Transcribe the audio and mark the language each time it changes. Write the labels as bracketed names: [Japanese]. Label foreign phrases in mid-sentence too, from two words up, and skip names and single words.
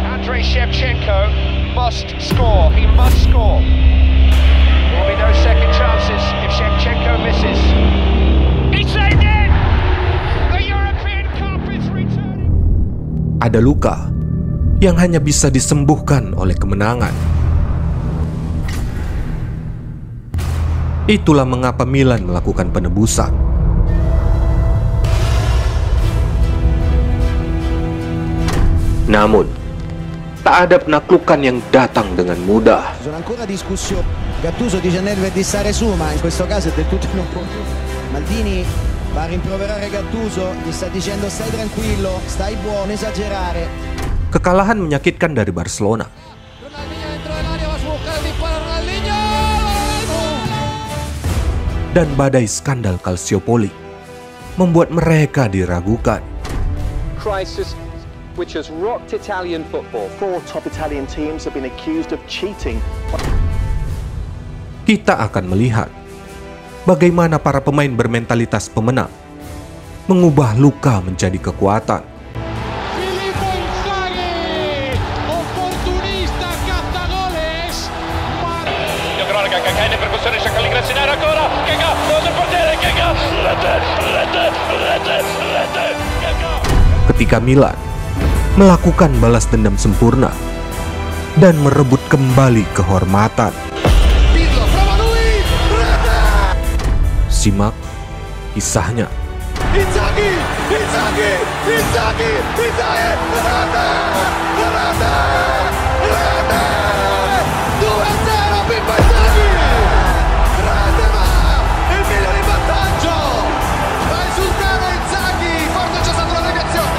[English] Andrei Shevchenko must score. He must score. There will be no second chances if Shevchenko misses. He saved it! The European Cup is returning. [Indonesian] Ada luka yang hanya bisa disembuhkan oleh kemenangan. Itulah mengapa Milan melakukan penebusan. Namun, tak ada penaklukan yang datang dengan mudah. [Italian] Gattuso dice a Nedved di stare su, ma in questo caso è del tutto inopportuno. Maldini va a rimproverare Gattuso, gli sta dicendo stai tranquillo, stai buono, esagerare. [Indonesian] Kekalahan menyakitkan dari Barcelona. Dan badai skandal Calciopoli membuat mereka diragukan. [English] Crisis which has rocked Italian football. 4 top Italian teams have been accused of cheating. [Indonesian] Kita akan melihat bagaimana para pemain bermentalitas pemenang mengubah luka menjadi kekuatan. [Italian] Filippo Inzaghi, opportunista cattagoles. Gronica che in percussione cerca l'ingresso in area ancora. Keka, dove il portiere Keka. Rete. [Indonesian] Ketika Milan melakukan balas dendam sempurna dan merebut kembali kehormatan. Simak kisahnya. [Italian] Inzaghi. 2-0 Pippo Inzaghi. Grande ma il Milan in vantaggio. Va a esultare Inzaghi, forse c'è stata una deviazione.